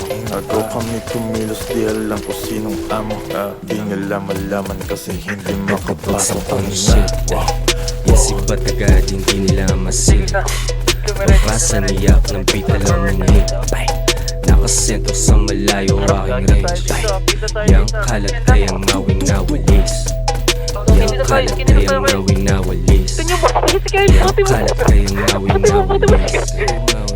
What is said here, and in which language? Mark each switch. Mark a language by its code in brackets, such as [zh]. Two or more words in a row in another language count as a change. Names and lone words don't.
[tl] Agaw kami kumilos, di alam ko sinong amo. Di nila malaman kasi hindi makapasok ang [en] shit yes, [tl] iba't agad hindi nila masilip. Pagbasa niyak ng beat alam mong hit nakasentro sa malayo aking range. Yang kalat kayang ngawing nawalis. Yang kalat kayang ngawing nawalis. Yang kalat kayang ngawing nawalis.